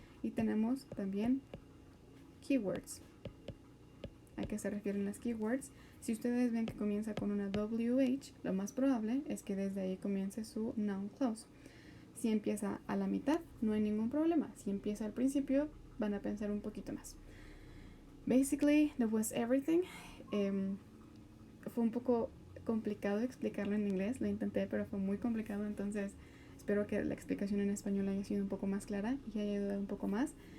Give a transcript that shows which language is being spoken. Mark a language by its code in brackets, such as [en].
[es] Y tenemos también keywords. ¿A qué se refieren las keywords? Si ustedes ven que comienza con una WH, lo más probable es que desde ahí comience su noun clause. Si empieza a la mitad, no hay ningún problema. Si empieza al principio, van a pensar un poquito más. [en] Basically, that was everything. [es] Fue un poco complicado explicarlo en inglés, lo intenté, pero fue muy complicado, entonces espero que la explicación en español haya sido un poco más clara y haya ayudado un poco más.